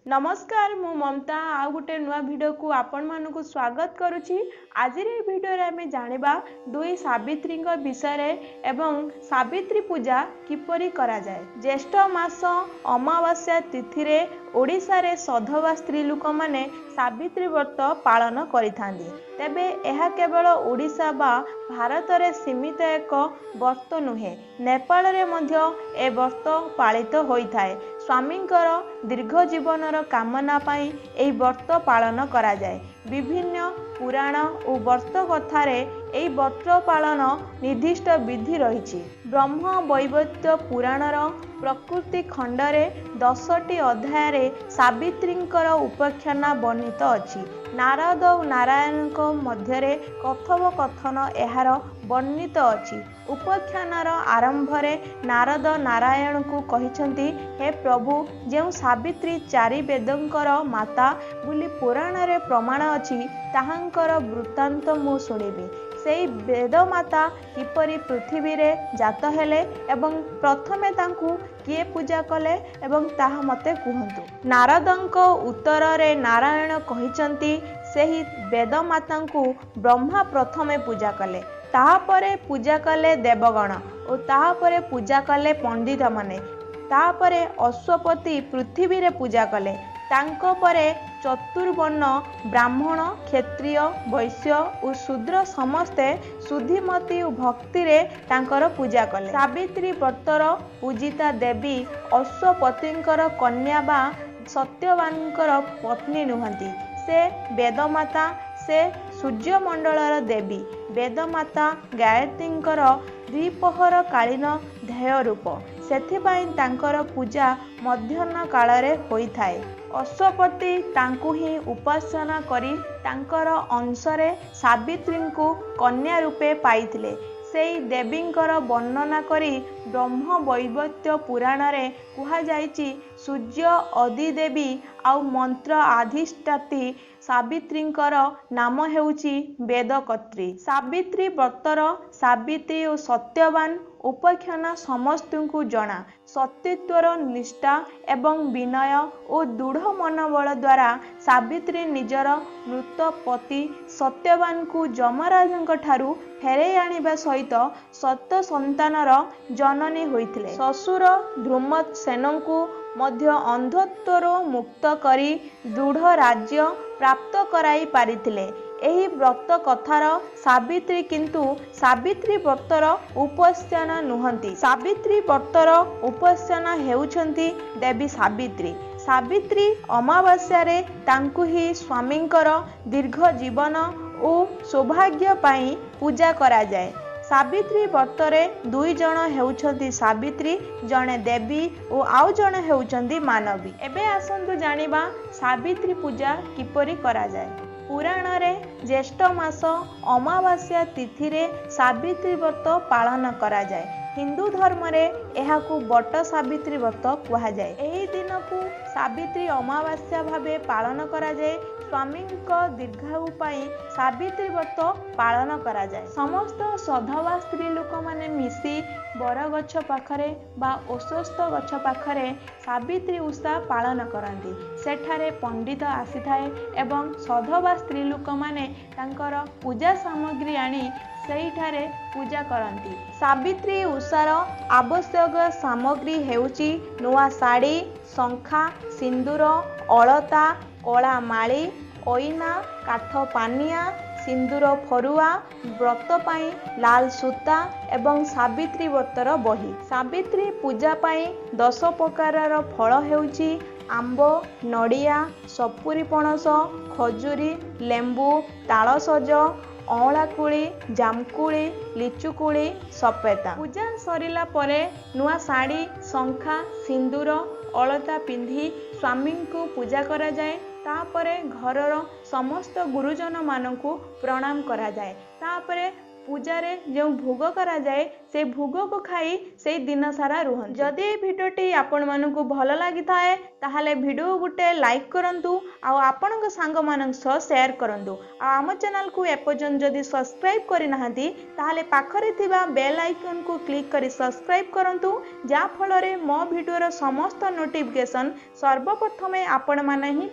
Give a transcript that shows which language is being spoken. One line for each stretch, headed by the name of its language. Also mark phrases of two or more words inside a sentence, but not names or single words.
Odia: ନମସ୍କାର ମୁଁ ମମତା ଆଉ ଗୋଟେ ନୂଆ ଭିଡ଼ିଓ କୁ ଆପଣ ମାନଙ୍କ ସ୍ୱାଗତ କରୁଛି। ଆଜି ଭିଡ଼ିଓ ରେ ଆମେ ଜାଣିବା ଦୁଇ ସାବିତ୍ରୀ ବିଷୟ ଏବଂ ସାବିତ୍ରୀ ପୂଜା କିପରି କରା ଯାଏ। ଜ୍ୟେଷ୍ଠ ମାସ ଅମାବାସ୍ୟା ତିଥି ରେ ଓଡ଼ିଶା ରେ ସଧବା ସ୍ତ୍ରୀ ଲୋକ ମାନେ ସାବିତ୍ରୀ ବ୍ରତ ପାଳନ କରିଥାନ୍ତି। ତେବେ ଏହା କେବଳ ଓଡ଼ିଶା ବା ଭାରତ ରେ ସୀମିତ ଏକ ବ୍ରତ ନୁହେଁ, ନେପାଳ ରେ ମଧ୍ୟ ଏ ବ୍ରତ ପାଳିତ ହୋଇଥାଏ। ସ୍ୱାମୀଙ୍କର ଦୀର୍ଘ ଜୀବନର କାମନା ପାଇଁ ଏହି ବ୍ରତ ପାଳନ କରା ଯାଏ। ବିଭିନ୍ନ ପୁରାଣ ଓ ବ୍ରତ କଥାରେ ଏହି ବ୍ରତ ପାଳନ ନିର୍ଦ୍ଦିଷ୍ଟ ବିଧି ରହି। ବ୍ରହ୍ମ ବୈବର୍ତ୍ତ ପୁରାଣର ପ୍ରକୃତି ଖଣ୍ଡରେ 10ଟି ଅଧ୍ୟାୟ ସାବିତ୍ରୀଙ୍କର ଉପାଖ୍ୟାନ ବର୍ଣ୍ଣିତ ଅଛି। ନାରଦ ଓ ନାରାୟଣ ମଧ୍ୟ କଥୋପକଥନ ଏହାର ବର୍ଣ୍ଣିତ ଅଛି। ଉପାଖ୍ୟାନର ଆରମ୍ଭରେ ନାରଦ ନାରାୟଣ କୁ କହିଛନ୍ତି, ହେ ପ୍ରଭୁ, ଯୋ ସାବିତ୍ରୀ ଚାରି ବେଦଙ୍କର ମାତା ବୋଲି ପୁରାଣ ରେ ପ୍ରମାଣ ଅଛି ତାହାଙ୍କର ବୃତ୍ତାନ୍ତ ମୁଁ ଶୁଣିବି। ସେଇ ବେଦ ମାତା କିପରି ପୃଥିବୀ ରେ ଜାତ ହେଲେ ଏବଂ ପ୍ରଥମେ ତାଙ୍କୁ କିଏ ପୂଜା କଲେ ଏବଂ ତାହା ମତେ କୁହନ୍ତୁ। ନାରଦଙ୍କ ଉତ୍ତର ରେ ନାରାୟଣ କହିଛନ୍ତି, ସେହି ବେଦ ମାତାଙ୍କୁ ବ୍ରହ୍ମା ପ୍ରଥମେ ପୂଜା କଲେ, ତାହାପରେ ପୂଜା କଲେ ଦେବଗଣ ଓ ତାହାପରେ ପୂଜା କଲେ ପଣ୍ଡିତ ମାନେ, ତାହାପରେ ଅଶ୍ୱପତି ପୃଥିବୀ ରେ ପୂଜା କଲେ, ତାଙ୍କ ପରେ ଚତୁର୍ବର୍ଣ୍ଣ ବ୍ରାହ୍ମଣ କ୍ଷତ୍ରିୟ ବୈଶ୍ୟ ଓ ଶୂଦ୍ର ସମସ୍ତେ ଶୁଦ୍ଧିମତୀ ଓ ଭକ୍ତି ରେ ତାଙ୍କର ପୂଜା କଲେ। ସାବିତ୍ରୀ ବ୍ରତର ପୂଜିତା ଦେବୀ ଅଶ୍ୱପତିଙ୍କର କନ୍ୟା ବା ସତ୍ୟବାନଙ୍କର ପତ୍ନୀ ନୁହନ୍ତି। ସେ ବେଦମାତା, ସେ ସୂର୍ଯ୍ୟମଣ୍ଡଳର ଦେବୀ। ବେଦମାତା ଗାୟତ୍ରୀଙ୍କର ଦ୍ୱିପ୍ରହର କାଳୀନ ଧ୍ୟେୟ ରୂପ, ସେଥିପାଇଁ ତାଙ୍କର ପୂଜା ମଧ୍ୟାହ୍ନ କାଳରେ ହୋଇଥାଏ। ଅଶ୍ୱପତି ତାଙ୍କୁ ହିଁ ଉପାସନା କରି ତାଙ୍କର ଅଂଶରେ ସାବିତ୍ରୀଙ୍କୁ କନ୍ୟା ରୂପେ ପାଇଥିଲେ। ସେଇ ଦେବୀଙ୍କର ବର୍ଣ୍ଣନା କରି ବ୍ରହ୍ମ ବୈବର୍ତ୍ତ ପୁରାଣ ରେ କୁହା ଯାଇଛି, ସୂର୍ଯ୍ୟ ଅଧିଦେବୀ ଆଉ ମନ୍ତ୍ର ଅଧିଷ୍ଠାତ୍ରୀ ସାବିତ୍ରୀଙ୍କର ନାମ ହେଉଛି ବେଦକର୍ତ୍ତ୍ରୀ। ସାବିତ୍ରୀ ବ୍ରତର ସାବିତ୍ରୀ ଓ ସତ୍ୟବାନ ଉପାଖ୍ୟାନ ସମସ୍ତଙ୍କୁ ଜଣା। ସତ୍ୟତ୍ୱର ନିଷ୍ଠା ଏବଂ ବିନୟ ଓ ଦୃଢ଼ ମନୋବଳ ଦ୍ୱାରା ସାବିତ୍ରୀ ନିଜର ମୃତ ପତି ସତ୍ୟବାନ କୁ ଯମରାଜଙ୍କ ଠାରୁ ଫେରେ ଆଣିବା ସହିତ ସତ୍ୟ ସନ୍ତାନର ଜନନୀ ହୋଇଥିଲେ। ଶ୍ୱଶୁର ଧ୍ରୁମସେନ କୁ ମଧ୍ୟ ଅନ୍ଧତ୍ୱର ମୁକ୍ତ କରି ଦୃଢ଼ ରାଜ୍ୟ ପ୍ରାପ୍ତ କରାଇ ପାରିଥିଲେ। ଏହି ବ୍ରତ କଥାର ସାବିତ୍ରୀ କିନ୍ତୁ ସାବିତ୍ରୀ ବ୍ରତର ଉପାସ୍ୟାନ ନୁହନ୍ତି। ସାବିତ୍ରୀ ବ୍ରତର ଉପାସ୍ୟାନ ହେଉଛନ୍ତି ଦେବୀ ସାବିତ୍ରୀ। ସାବିତ୍ରୀ ଅମାବାସ୍ୟା ରେ ତାଙ୍କୁ ହିଁ ସ୍ୱାମୀଙ୍କର ଦୀର୍ଘ ଜୀବନ ଓ ସୌଭାଗ୍ୟ ପାଇଁ ପୂଜା କରା ଯାଏ। ସାବିତ୍ରୀ ବ୍ରତରେ ଦୁଇ ଜଣ ହେଉଛନ୍ତି ସାବିତ୍ରୀ, ଜଣେ ଦେବୀ ଓ ଆଉ ଜଣେ ହେଉଛନ୍ତି ମାନବୀ। ଏବେ ଆସନ୍ତୁ ଜାଣିବା ସାବିତ୍ରୀ ପୂଜା କିପରି କରା ଯାଏ। ପୁରାଣ ରେ ଜ୍ୟେଷ୍ଠ ମାସ ଅମାବାସ୍ୟା ତିଥି ରେ ସାବିତ୍ରୀ ବ୍ରତ ପାଳନ କରା ଯାଏ। ହିନ୍ଦୁ ଧର୍ମ ରେ ଏହାକୁ ବଟ ସାବିତ୍ରୀ ବ୍ରତ କହା ଯାଏ। ଏହି ଦିନ କୁ ସାବିତ୍ରୀ ଅମାବାସ୍ୟା ଭାବେ ପାଳନ କରା ଯାଏ। ସ୍ୱାମୀ ଦୀର୍ଘାୟୁ ପାଇଁ ସାବିତ୍ରୀ ବ୍ରତ ପାଳନ କରା ଯାଏ। ସମସ୍ତ ସଧବା ସ୍ତ୍ରୀ ଲୋକ ମାନେ ମିଶି ବରଗଛ ପାଖରେ ବା ଅଶ୍ୱତ୍ଥ ଗଛ ପାଖରେ ସାବିତ୍ରୀ ଓଷା ପାଳନ କରନ୍ତି। ସେଠାରେ ପଣ୍ଡିତ ଆସି ଥାଏ ଏବଂ ସଧବା ସ୍ତ୍ରୀ ଲୋକ ମାନେ ତାଙ୍କର ପୂଜା ସାମଗ୍ରୀ ଆଣି ସେଠାରେ ପୂଜା କରନ୍ତି। ସାବିତ୍ରୀ ଓଷାର ଆବଶ୍ୟକ ସାମଗ୍ରୀ ହେଉଛି ନୂଆ ଶାଢ଼ୀ, ଶଙ୍ଖା, ସିନ୍ଦୂର, ଅଳତା, କଳା ମାଳି, ଐଣା, କାଠ ପାନିଆ, ସିନ୍ଦୂର ଫରୁଆ, ବ୍ରତ ପାଇଁ ଲାଲ ସୂତା ଏବଂ ସାବିତ୍ରୀ ବ୍ରତର ବହି। ସାବିତ୍ରୀ ପୂଜା ପାଇଁ 10 ପ୍ରକାରର ଫଳ ହେଉଛି ଆମ୍ବ, ନଡ଼ିଆ, ସପୁରୀ ପଣସ, ଖଜୁରୀ, ଲେମ୍ବୁ, ତାଳସଜ, ଅଁଳାକୁଡ଼ି, ଜାମକୁଡ଼ି, ଲିଚୁକୁଡ଼ି, ସପେଟା। ପୂଜା ସରିଲା ପରେ ନୂଆ ଶାଢ଼ୀ, ଶଙ୍ଖା, ସିନ୍ଦୂର, ଅଳତା ପିନ୍ଧି ସ୍ୱାମୀ କୁ ପୂଜା କରା ଯାଏ। ତାପରେ ଘରର ସମସ୍ତ ଗୁରୁଜନ ମାନଙ୍କୁ ପ୍ରଣାମ କରା ଯାଏ। तापरे ପୂଜାରେ ଯେଉଁ ଭୋଗ କରାଯାଏ ସେ ଭୋଗକୁ ଖାଇ ସେଇ ଦିନ ସାରା ରୁହନ୍ତି। ଯଦି এই ଭିଡ଼ିଓଟି ଆପଣମାନଙ୍କୁ ଭଲ ଲାଗିଥାଏ ତାହେଲେ ଭିଡ଼ିଓ ଗୋଟେ ଲାଇକ୍ କରନ୍ତୁ ଆଉ ଆପଣଙ୍କ ସାଙ୍ଗମାନଙ୍କ ସହ ସେୟାର କରନ୍ତୁ। ଆଉ ଆମ ଚ୍ୟାନେଲକୁ ଏପର୍ଯ୍ୟନ୍ତ ଯଦି ସବସ୍କ୍ରାଇବ୍ କରିନାହାନ୍ତି ତାହେଲେ ପାଖରେ ଥିବା ବେଲ୍ ଆଇକନକୁ କ୍ଲିକ୍ କରି ସବସ୍କ୍ରାଇବ୍ କରନ୍ତୁ, ଯାହା ଫଳରେ ମୋ ଭିଡ଼ିଓର ସମସ୍ତ ନୋଟିଫିକେସନ୍ ସର୍ବପ୍ରଥମେ ଆପଣମାନେ ହିଁ ପାଇପାରିବେ।